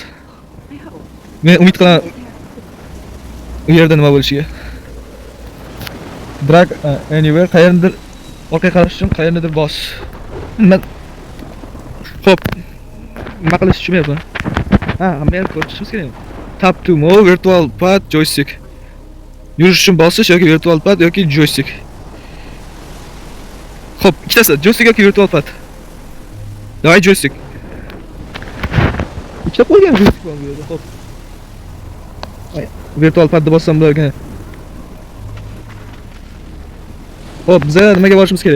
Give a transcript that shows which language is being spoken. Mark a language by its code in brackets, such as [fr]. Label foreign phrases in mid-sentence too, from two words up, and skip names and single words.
[uz] Men umid qilaman u yerda nima bo'lishiga. [en] Drag anywhere [uz] qayerdir orqaga qarash uchun qayernidir bos. Men xo'p, nima qilish tushunmayapman. Ha, men ko'rishimiz kerak. [en] Tap to move, virtual pad, joystick. [uz] Yurish uchun bosish yoki [en] virtual pad [uz] yoki joystick. Xo'p, ikkitasi, joystick yoki [en] virtual pad. [uz] Davay joystick. Ikkita qo'ygan joystick bor bu yerda. Xo'p. Virtual padni bossam bo'lar ekan. Xo'p, biz nimaga borishimiz kerak?